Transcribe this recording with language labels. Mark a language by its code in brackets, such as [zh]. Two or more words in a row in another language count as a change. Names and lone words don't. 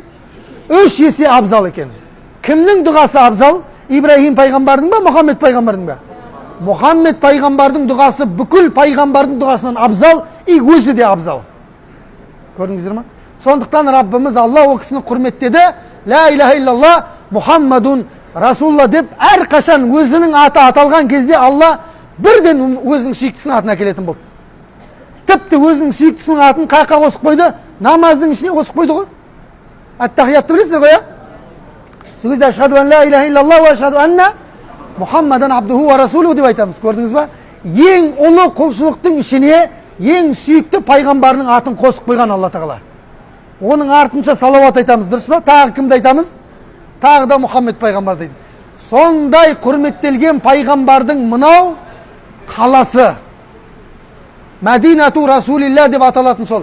[kk] 3 есе абзал екен. Кімнің дұғасы абзал? Ибраһим пайғамбардың ба, Мұхаммед пайғамбардың ба? Мұхаммед пайғамбардың дұғасы бүкіл пайғамбардың дұғасынан абзал, и өзі де абзал. Көрдіңіздер ма? Сондықтан Раббымыз Алла о кісіні құрметтеді. [ar] لا إله إلا الله محمد رسول الله [kk] деп әрқашан өзінің аты аталған кезде Алла бірден өзінің сүйіктісінің атын әкелетін болды. Тіпті өзінің сүйіктісінің атын қайқа қосып қойды? Намаздың ішіне қосып қойды ғой. Ат-тахиятты білесіздер ғой, сол кезде [ar] أشهد أن لا إله إلا الله وأشهد أن محمدا عبده ورسوله [kk] деп айтамыз. Көрдіңіз ба? Ең ұлы құлшылықтың ішіне ең сүйікті пайғамбарының атын қосып қойған Алла тағала. Оның артынша салауат айтамыз, дұрыс па? Тағы кімді айтамыз? Тағы да Мұхаммед пайғамбар дейді. Сондай құрметтелген пайғамбардың мынау қаласы [ar] مدينة رسول الله [kk] деп аталатын сол.